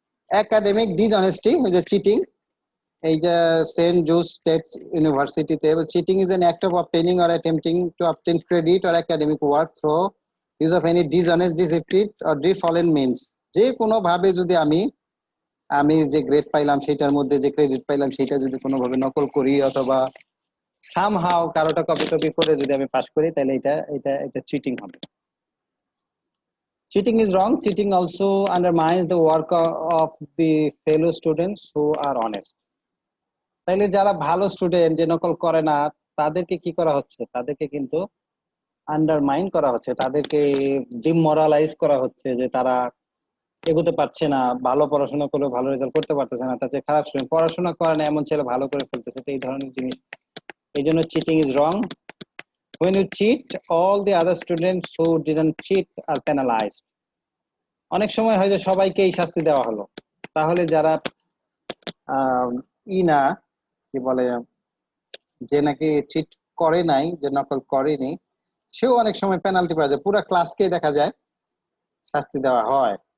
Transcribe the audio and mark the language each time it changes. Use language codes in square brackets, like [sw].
[bn] Academic dishonesty, ওই যে cheating, এই যে সেন্ট জোস স্টেট ইউনিভার্সিটিতে [en] cheating is an act of obtaining or attempting to obtain credit or academic work through use of any dishonest deceptive or ডিফলেন means, [bn] যে কোনো ভাবে যদি আমি আমি যে গ্রেড পাইলাম সেটার মধ্যে যে ক্রেডিট পাইলাম সেটা যদি কোনোভাবে নকল করি অথবা সামহাও কারোটা কপি টপি করে যদি আমি পাস করি তাহলে এটা চিটিং হবে। [en] Cheating is wrong. Cheating also undermines the work of the fellow students who are honest. [bn] তাইলে যারা ভালো স্টুডেন্ট যে নকল করে না তাদেরকে কি করা হচ্ছে, তাদেরকে কিন্তু আন্ডারমাইন করা হচ্ছে, তাদেরকে ডিমোরালাইজ করা হচ্ছে, যে তারা এগোতে পারছে না, ভালো পড়াশোনা করে ভালো রেজাল্ট করতে পারতেছে না, তার চেয়ে খারাপ স্টুডেন্ট পড়াশোনা করে না এমন ছেলে ভালো করে ফেলতেছে, তো এই ধরনের জিনিস, এই জন্য [en] Cheating is wrong. When you cheat, all the other students who didn't cheat are penalized. [bn] অনেক সময় হয় যে সবাইকেই শাস্তি দেওয়া হলো, তাহলে যারা না কি বলে যে নাকি চিট করে নাই, যে নকল করেনি, সেও অনেক সময় পেনাল্টি পাওয়া যায়, পুরো ক্লাসকে দেখা যায় শাস্তি দেওয়া হয়।